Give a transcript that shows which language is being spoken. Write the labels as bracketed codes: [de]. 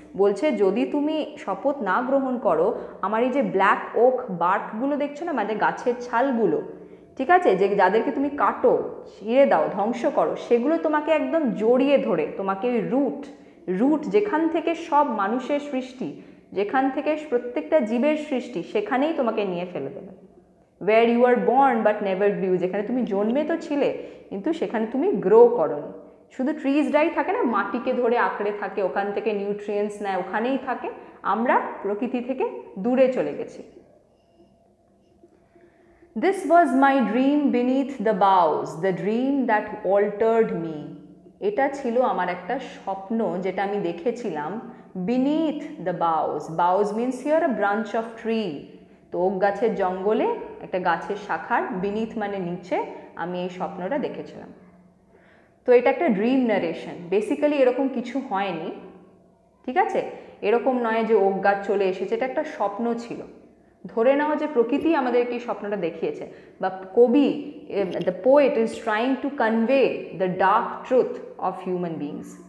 [bn] বলছে যদি তুমি শপথ না গ্রহণ করো, আমার এই যে ব্ল্যাক ওক বার্কগুলো দেখছো না, মানে গাছের ছালগুলো, ঠিক আছে, যে যাদেরকে তুমি কাটো, ছিঁড়ে দাও, ধ্বংস করো, সেগুলো তোমাকে একদম জড়িয়ে ধরে, তোমাকে ওই রুট যেখান থেকে সব মানুষের সৃষ্টি, যেখান থেকে প্রত্যেকটা জীবের সৃষ্টি, সেখানেই তোমাকে নিয়ে ফেলে দেবে। [en] where you are born but never grew, [bn] যেখানে তুমি জন্মে তো ছিলে কিন্তু সেখানে তুমি গ্রো করোনি। শুধু ট্রিজরাই থাকে না, মাটিকে ধরে আঁকড়ে থাকে, ওখান থেকে নিউট্রিয়েন্টস নেয়, ওখানেই থাকে, আমরা প্রকৃতি থেকে দূরে চলে গেছি। [en] This was my dream beneath the boughs, the dream that altered me. [bn] এটা ছিল আমার একটা স্বপ্ন, যেটা আমি দেখেছিলাম [en] beneath the boughs. Boughs means here a branch of tree. [bn] তো ওক গাছের জঙ্গলে একটা গাছের শাখার beneath মানে নিচে আমি এই স্বপ্নটা দেখেছিলাম। তো এটা একটা ড্রিম নারেশন, বেসিক্যালি এরকম কিছু হয়নি, ঠিক আছে? এরকম নয় যে ওক গাছ চলে এসেছে, এটা একটা স্বপ্ন ছিল। ধরে নাও যে প্রকৃতি আমাদেরকে এই স্বপ্নটা দেখিয়েছে, বা কবি, [en] The poet is trying to convey the dark truth of human beings.